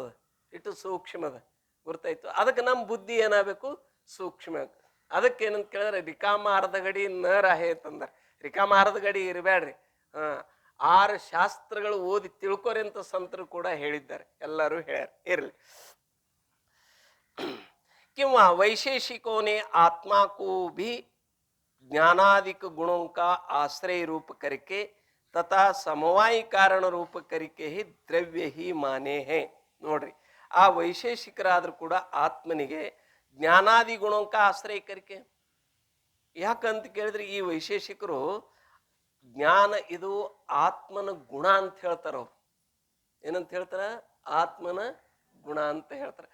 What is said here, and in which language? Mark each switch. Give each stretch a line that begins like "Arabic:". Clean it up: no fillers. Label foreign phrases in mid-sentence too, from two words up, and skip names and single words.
Kannada: ಇಟ್ಟು ಸೂಕ್ಷ್ಮದ, ಗೊತ್ತಾಯ್ತು? ಅದಕ್ಕೆ ನಮ್ಮ ಬುದ್ಧಿ ಏನಾಗಬೇಕು? ಸೂಕ್ಷ್ಮ. ಅದಕ್ಕೆ ಏನಂತ ಕೇಳಿದ್ರೆ
Marathi: रिकामा अर्ध घडी न राहे
Kannada: ಅಂತಂದ್ರೆ, ರಿಕಾಮ ಅರ್ಧ ಗಡಿ ಇರಬೇಡ್ರಿ. 6 ಶಾಸ್ತ್ರಗಳು ಓದಿ ತಿಳ್ಕೊರಿ ಅಂತ ಸಂತರು ಕೂಡ ಹೇಳಿದ್ದಾರೆ, ಎಲ್ಲರೂ ಹೇಳ್ಯಾರ. ಇರ್ಲಿ.
Hindi: किंवा वैशेषिकों ने आत्मा को भी ज्ञानादिक गुणों का आश्रय रूप करके तथा समवाय कारण रूप करके ही द्रव्य ही माने हैं.
Kannada: ನೋಡ್ರಿ, ಆ ವೈಶೇಷಿಕರಾದ್ರೂ ಕೂಡ ಆತ್ಮನಿಗೆ ಜ್ಞಾನಾದಿ
Hindi: गुणों का आश्रय करके.
Kannada: ಯಾಕಂತ ಕೇಳಿದ್ರೆ ಈ ವೈಶೇಷಿಕರು ಜ್ಞಾನ ಇದು ಆತ್ಮನ ಗುಣ ಅಂತ ಹೇಳ್ತಾರ. ಅವ್ರು ಏನಂತ ಹೇಳ್ತಾರ? ಆತ್ಮನ ಗುಣ ಅಂತ ಹೇಳ್ತಾರೆ.